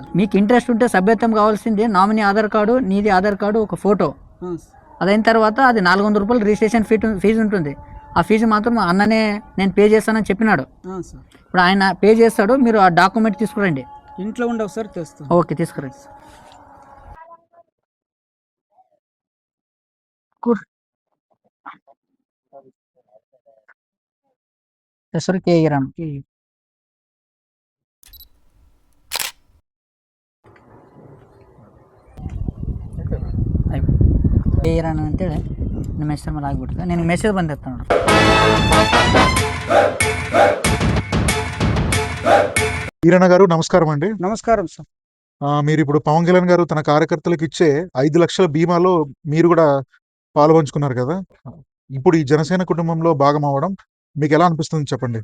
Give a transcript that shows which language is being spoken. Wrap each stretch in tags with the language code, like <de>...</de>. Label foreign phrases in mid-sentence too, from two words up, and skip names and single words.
<te>మీకు ఇంట్రెస్ట్ ఉంటే సభ్యత్వం కావాల్సింది</te> <en>nominee Aadhaar card,</en> <te>నీది</te> <en>Aadhaar card,</en> <te>ఒక ఫోటో. అదైన తర్వాత అది 400 రూపాయలు</te> <en>registration fee</en> <te>ఉంటుంది. ఆ ఫీజు మాత్రం అన్ననే నేను పే చేస్తానని చెప్పినాడు. ఇప్పుడు ఆయన పే చేస్తాడు, మీరు ఆ డాక్యుమెంట్ తీసుకురండి. ఇంట్లో ఉండవు సార్, తెస్తాను. ఓకే, తీసుకురండి.</te> <kn>ಹೆಸರು ಕೆ ಈರಣ್ಣ. ಕೆ ಈರಣ್ಣ ಅಂತೇಳಿ ನಿಮ್ಮ ಹೆಸರು ಮೇಲೆ ಆಗ್ಬಿಡ್ತದೆ. ನಿನಗೆ ಮೆಸೇಜ್ ಬಂದಿರ್ತಾನೆ ನೋಡಿ.</kn> <te>ఈరన్న గారు నమస్కారం అండి. నమస్కారం సార్. మీరిప్పుడు పవన్ కళ్యాణ్ గారు తన కార్యకర్తలకు ఇచ్చే 5,00,000 బీమాలో మీరు కూడా పాలుపంచుకున్నారు కదా! ఇప్పుడు ఈ జనసేన కుటుంబంలో భాగం అవ్వడం మీకెలా అనిపిస్తుంది చెప్పండి?</te>